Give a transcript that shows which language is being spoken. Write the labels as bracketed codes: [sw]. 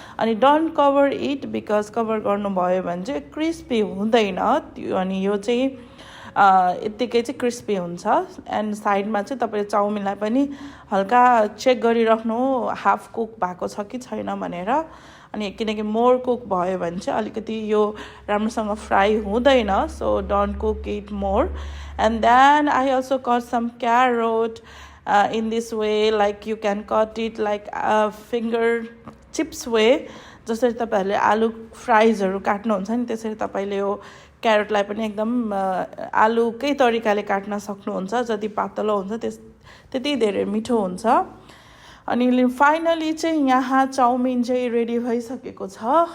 [ne] अनि [en] don't cover it, because [ne] cover गर्नुभयो भने चाहिँ क्रिस्पी हुँदैन त्यो, अनि यो चाहिँ यत्तिकै चाहिँ क्रिस्पी हुन्छ. एन्ड साइडमा चाहिँ तपाईँले चाउमिनलाई पनि हल्का चेक गरिराख्नु हाफ कुक भएको छ कि छैन भनेर. अनि किनकि मोर कुक भयो भने चाहिँ अलिकति यो राम्रोसँग फ्राई हुँदैन, [en] So don't cook it more. And then I also cut some carrot in this way, like you can cut it like a finger chips way. [ne] जसरी तपाईँहरूले आलु फ्राइजहरू काट्नुहुन्छ नि त्यसरी तपाईँले यो क्यारोटलाई पनि एकदम आलुकै तरिकाले काट्न सक्नुहुन्छ. जति पातलो हुन्छ त्यति धेरै मिठो हुन्छ. अनि फाइनली चाहिँ यहाँ चाउमिन चाहिँ रेडी भइसकेको छ.